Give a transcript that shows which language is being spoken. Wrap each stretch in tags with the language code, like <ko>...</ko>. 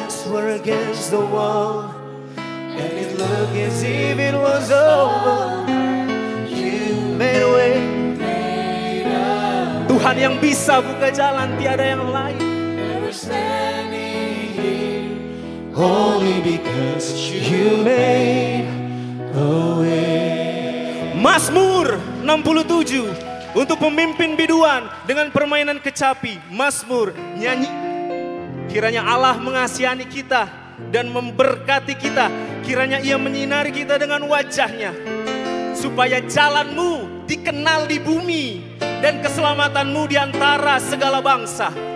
<en>were against the wall, and it looked as if it was over. You made a way.</en> <id>Tuhan yang bisa buka jalan, tiada yang lain.</id> <en>We're standing here only because you made a way.</en> <id>Mazmur 67 untuk pemimpin biduan dengan permainan kecapi. Mazmur, nyanyi. Kiranya Allah mengasihani kita dan memberkati kita. Kiranya Ia menyinari kita dengan wajah-Nya, supaya jalanmu dikenal di bumi dan keselamatanmu di antara segala bangsa.</id>